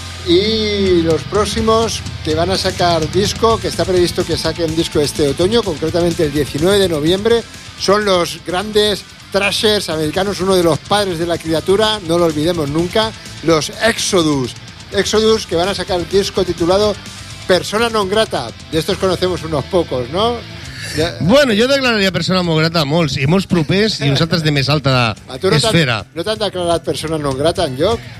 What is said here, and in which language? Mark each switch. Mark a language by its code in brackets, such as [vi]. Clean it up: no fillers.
[es] Y los próximos que van a sacar disco, que está previsto que saquen disco este otoño, concretamente el 19 de noviembre, son los grandes thrashers americanos, uno de los padres de la criatura, no lo olvidemos nunca, los Exodus. Exodus, que van a sacar el disco titulado Persona Non Grata. De estos conocemos unos pocos, ¿no? Ya. Bueno, yo declararía [ca] persona non grata a molts, y molts propers, y uns altres de més alta esfera. ¿No t'han declarat persona non grata en lloc?